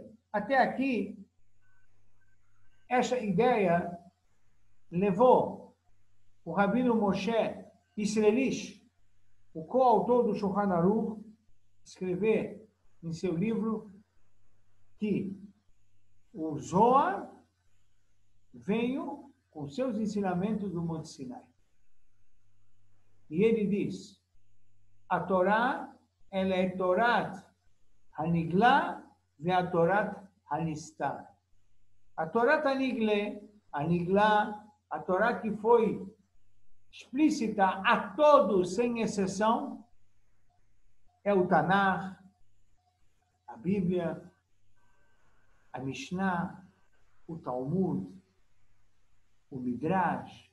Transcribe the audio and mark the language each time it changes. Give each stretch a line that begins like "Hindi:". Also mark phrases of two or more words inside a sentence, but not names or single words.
Portuguese: Até aqui, essa ideia levou o rabino Moshe Israelish, o coautor do Shulchan Aruch, escrever em seu livro que o Zohar veio com seus ensinamentos do Monte Sinai. E ele diz, a Torá, ela é
Hebrew: תורת הנגלה ו ה תורת הנסתר. A תורת הנגלה,
Portuguese: a Torá que foi explícita a todos, sem exceção, é o Tanakh, a Bíblia, a Mishnah, o Talmud, o Midrash.